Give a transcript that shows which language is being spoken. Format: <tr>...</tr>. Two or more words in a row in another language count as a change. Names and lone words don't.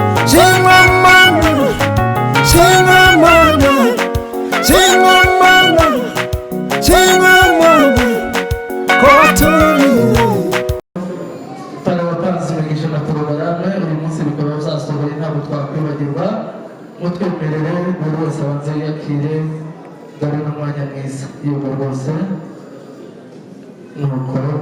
<rw>Shima Mana, Shima Mana, Shima Mana, Shima Mana, ko turinze. Tari abatanze imigisha na porogaramu, uyu munsi bikaba byasohoye, ntabwo twakwibagirwa. Mutwemerere buri wese abanze yiyakire, dore n'umwanya mwiza. Yego rwose. Nuko.</rw>